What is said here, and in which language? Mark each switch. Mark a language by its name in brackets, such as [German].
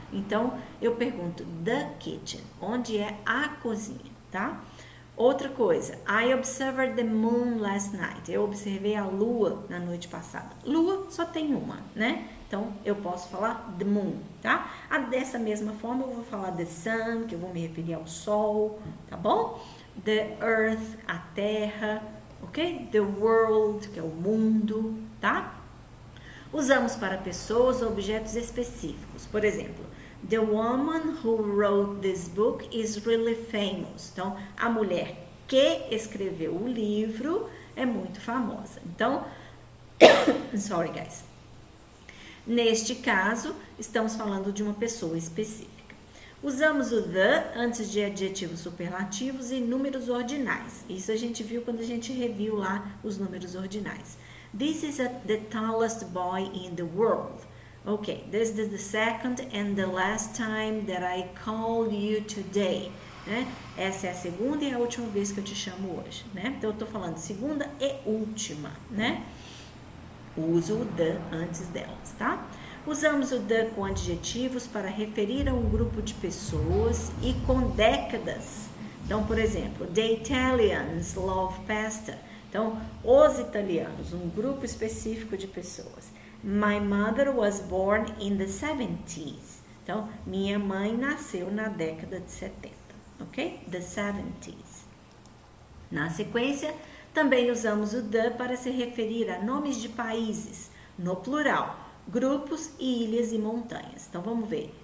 [Portuguese] Então, eu pergunto, the kitchen, onde é a cozinha, tá? Outra coisa, [English] I observed the moon last night. [Portuguese] Eu observei a lua na noite passada. Lua só tem uma, né? Então, eu posso falar the moon, tá? Dessa mesma forma, eu vou falar the sun, que eu vou me referir ao sol, tá bom? The earth, a terra, ok? The world, que é o mundo, tá? Usamos para pessoas ou objetos específicos. Por exemplo, [English] the woman who wrote this book is really famous. [Portuguese] Então, a mulher que escreveu o livro é muito famosa. Então, [English] sorry guys. [Portuguese] Neste caso, estamos falando de uma pessoa específica. Usamos o the antes de adjetivos superlativos e números ordinais. Isso a gente viu quando a gente reviu lá os números ordinais. [English] This is the tallest boy in the world. Okay, this is the second and the last time that I called you today. [Portuguese] Né? Essa é a segunda e a última vez que eu te chamo hoje, né? Então, eu tô falando segunda e última, né? Uso o the antes delas, tá? Usamos o the com adjetivos para referir a um grupo de pessoas e com décadas. Então, por exemplo, [English] the Italians love pasta. [Portuguese] Então, os italianos, um grupo específico de pessoas. [English] My mother was born in the 70s. [Portuguese] Então, minha mãe nasceu na década de 70, ok? The 70s. Na sequência, também usamos o the para se referir a nomes de países, no plural, grupos e ilhas e montanhas. Então, vamos ver.